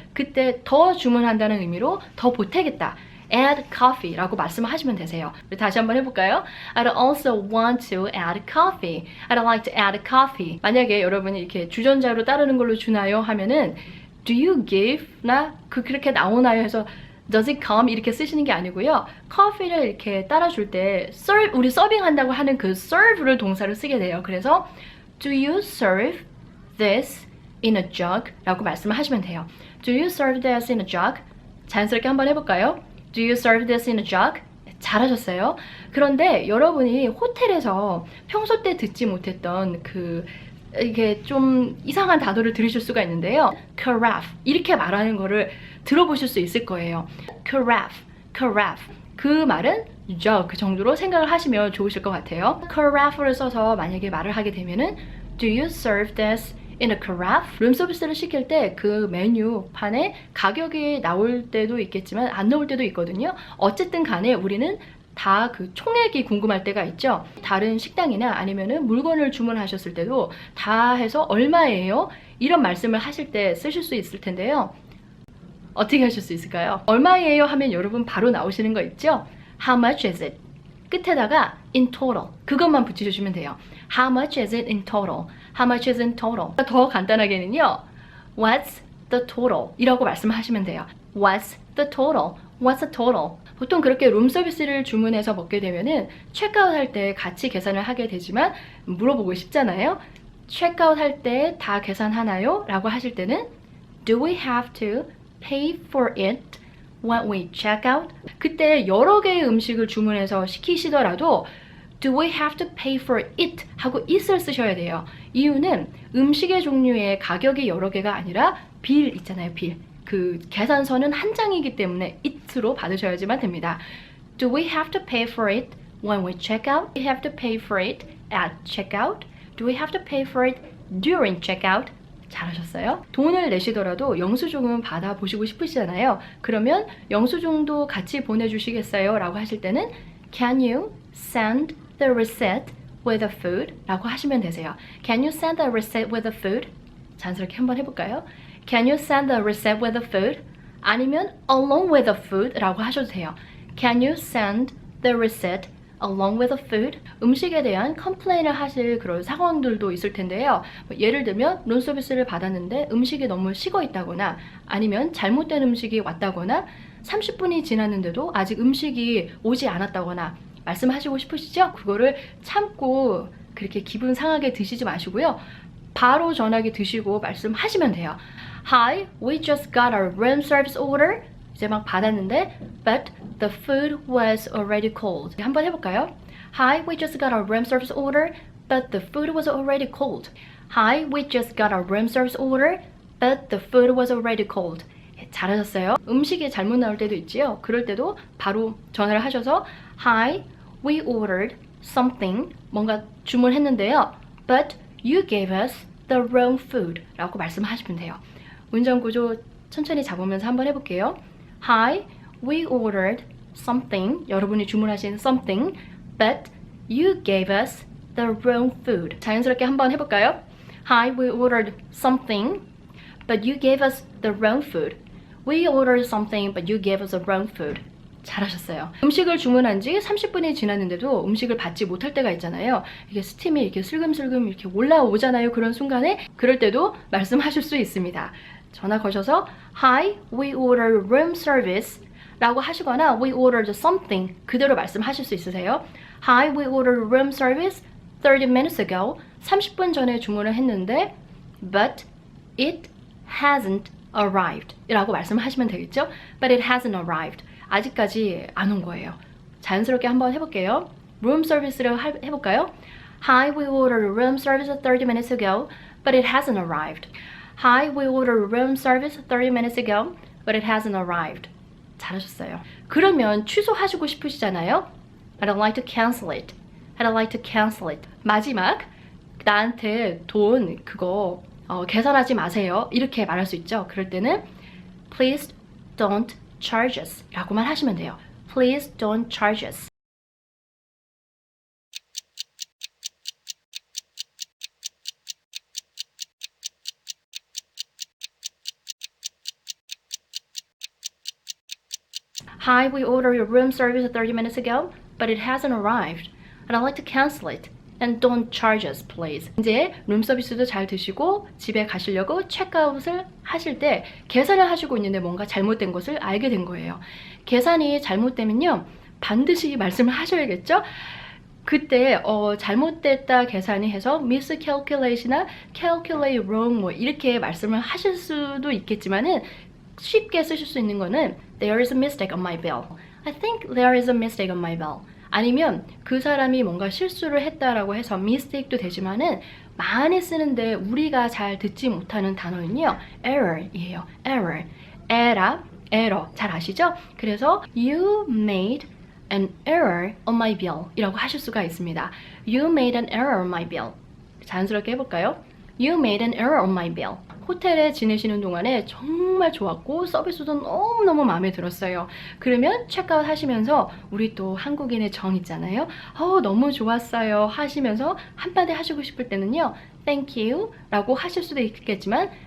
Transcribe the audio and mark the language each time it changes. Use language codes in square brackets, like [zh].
[ko] 그때 더 주문한다는 의미로 더 보태겠다. [en] add coffee [ko] 라고 말씀을 하시면 되세요. 다시 한번 해볼까요? [en] I'd also want to add coffee. I'd like to add coffee. [ko] 만약에 여러분이 이렇게 주전자로 따르는 걸로 주나요? 하면은 [en] do you give? [ko] 나 그렇게 나오나요? 해서 [en] Does it come? [ko] 이렇게 쓰시는 게 아니고요. 커피를 이렇게 따라줄 때 serve, 우리 서빙한다고 하는 그 serve를 동사를 쓰게 돼요. 그래서 [en] Do you serve this in a jug? [ko] 라고 말씀을 하시면 돼요. [en] Do you serve this in a jug? [ko] 자연스럽게 한번 해볼까요? [en] Do you serve this in a jug? [ko] 잘하셨어요. 그런데 여러분이 호텔에서 평소 때 듣지 못했던 이게 좀 이상한 단어를 들으실 수가 있는데요. carafe 이렇게 말하는 거를 들어보실 수 있을 거예요. carafe 그 말은 jug 그 정도로 생각을 하시면 좋으실 것 같아요. carafe를 써서 만약에 말을 하게 되면은 [en] Do you serve this in a carafe? [ko] 룸 서비스를 시킬 때 그 메뉴판에 가격이 나올 때도 있겠지만 안 나올 때도 있거든요. 어쨌든 간에 우리는 다 그 총액이 궁금할 때가 있죠. 다른 식당이나 아니면은 물건을 주문하셨을 때도 다 해서 얼마예요? 이런 말씀을 하실 때 쓰실 수 있을 텐데요. 어떻게 하실 수 있을까요? 얼마예요? 하면 여러분 바로 나오시는 거 있죠? [en] How much is it? [ko] 끝에다가 in total 그것만 붙여주시면 돼요. [en] How much is it in total? How much is in total? [ko] 더 간단하게는요. [en] What's the total? [ko] 이라고 말씀하시면 돼요. [en] What's the total? What's the total? [ko] 보통 그렇게 룸서비스를 주문해서 먹게 되면은 체크아웃 할 때 같이 계산을 하게 되지만 물어보고 싶잖아요. 체크아웃 할 때 다 계산하나요? 라고 하실 때는 [en] Do we have to pay for it when we check out? [ko] 그때 여러 개의 음식을 주문해서 시키시더라도 [en] Do we have to pay for it? [ko] 하고 it을 쓰셔야 돼요. 이유는 음식의 종류에 가격이 여러 개가 아니라 빌 있잖아요, 빌. 그 계산서는 한 장이기 때문에 it로 받으셔야지만 됩니다. [en] Do we have to pay for it when we check out? Do we have to pay for it at checkout? Do we have to pay for it during checkout? [ko] 잘하셨어요? 돈을 내시더라도 영수증은 받아보시고 싶으시잖아요. 그러면 영수증도 같이 보내주시겠어요? [en] 라고 하실 때는 Can you send the receipt with the food? [ko] 라고 하시면 되세요. [en] Can you send the receipt with the food? [ko] 자연스럽게 한번 해볼까요? [en] Can you send the receipt with the food? [ko] 아니면 [en] along with the food [ko] 라고 하셔도 돼요. [en] Can you send the receipt along with the food? [ko] 음식에 대한 컴플레인을 하실 그런 상황들도 있을 텐데요. 예를 들면 룸서비스를 받았는데 음식이 너무 식어 있다거나 아니면 잘못된 음식이 왔다거나 30분이 지났는데도 아직 음식이 오지 않았다거나 말씀하시고 싶으시죠? 그거를 참고 그렇게 기분 상하게 드시지 마시고요. 바로 전화기 드시고 말씀하시면 돼요. [en] Hi, we just got our room service order. [ko] 이제 막 받았는데 [en] but the food was already cold. [ko] 한번 해볼까요? [en] Hi, we just got our room service order but the food was already cold. Hi, we just got our room service order but the food was already cold. [ko] 잘하셨어요. 음식이 잘못 나올 때도 있지요. 그럴 때도 바로 전화를 하셔서 [en] Hi, we ordered something. [ko] 뭔가 주문했는데요. [en] But you gave us the wrong food. [ko] 라고 말씀하시면 돼요. 운전구조 천천히 잡으면서 한번 해볼게요. [en] Hi, we ordered something. [ko] 여러분이 주문하신 something. [en] But you gave us the wrong food. [ko] 자연스럽게 한번 해볼까요? [en] Hi, we ordered something. But you gave us the wrong food. We ordered something, but you gave us the wrong food. [ko] 잘하셨어요. 음식을 주문한 지 30분이 지났는데도 음식을 받지 못할 때가 있잖아요. 이게 스팀이 이렇게 슬금슬금 이렇게 올라오잖아요. 그런 순간에 그럴 때도 말씀하실 수 있습니다. 전화 거셔서 [en] Hi, we ordered room service [ko] 라고 하시거나 [en] We ordered something [ko] 그대로 말씀하실 수 있으세요. [en] Hi, we ordered room service 30 minutes ago. [ko] 30분 전에 주문을 했는데 [en] But it hasn't arrived [ko] 라고 말씀하시면 되겠죠? [en] But it hasn't arrived. [ko] 아직까지 안 온 거예요. 자연스럽게 한번 해볼게요. room service를 해볼까요? [en] Hi, we ordered room service 30 minutes ago, but it hasn't arrived. Hi, we ordered room service 30 minutes ago, but it hasn't arrived. [ko] 잘하셨어요. 그러면 취소하시고 싶으시잖아요? [en] I'd like to cancel it. I'd like to cancel it. [ko] 마지막, 나한테 돈 그거 계산하지 마세요. 이렇게 말할 수 있죠. 그럴 때는 Please don't charge us 라고만 하시면 돼요. [en] Please don't charge us. Hi, we ordered your room service 30 minutes ago, but it hasn't arrived. I'd like to cancel it. And don't charge us, please. [ko] 이제 룸서비스도 잘 드시고 집에 가시려고 체크아웃을 하실 때 계산을 하시고 있는데 뭔가 잘못된 것을 알게 된 거예요. 계산이 잘못되면요. 반드시 말씀을 하셔야겠죠? 그때 잘못됐다 계산이 해서 miscalculation이나 [en] calculate wrong [ko] 뭐 이렇게 말씀을 하실 수도 있겠지만은 쉽게 쓰실 수 있는 거는 [en] There is a mistake on my bill. I think there is a mistake on my bill. [ko] 아니면 그 사람이 뭔가 실수를 했다라고 해서 mistake도 되지만은 많이 쓰는데 우리가 잘 듣지 못하는 단어는요. error이에요. error. error. 잘 아시죠? [en] 그래서 you made an error on my bill [ko] 이라고 하실 수가 있습니다. [en] You made an error on my bill. [ko] 자연스럽게 해볼까요? [en] You made an error on my bill. [ko] 호텔에 지내시는 동안에 정말 좋았고 서비스도 너무너무 마음에 들었어요. 그러면 체크아웃 하시면서 우리 또 한국인의 정 있잖아요. 너무 좋았어요 하시면서 한마디 하시고 싶을 때는요. [en] Thank you [ko] 라고 하실 수도 있겠지만